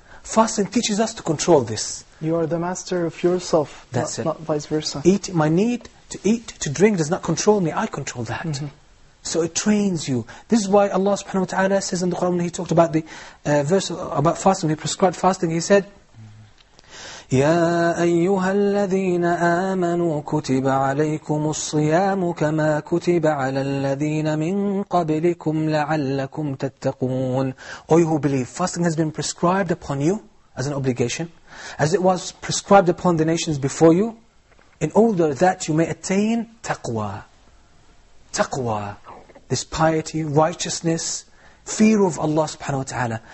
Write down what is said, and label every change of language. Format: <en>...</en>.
<en>Fasting teaches us to control this. You are the master of yourself, That's not vice versa. My need to eat, to drink does not control me. I control that. So it trains you. This is why Allah subhanahu wa ta'ala says in the Quran, when He talked about the verse about fasting, He prescribed fasting, He said,</en> <ar>يا أيها الذين آمنوا كتب عليكم الصيام كما كتب على الذين من قبلكم لعلكم تتقون.</ar> <en>O you who believe, fasting has been prescribed upon you as an obligation, as it was prescribed upon the nations before you, in order that you may attain taqwa. Taqwa, this piety, righteousness, fear of Allah subhanahu wa ta'ala.</en>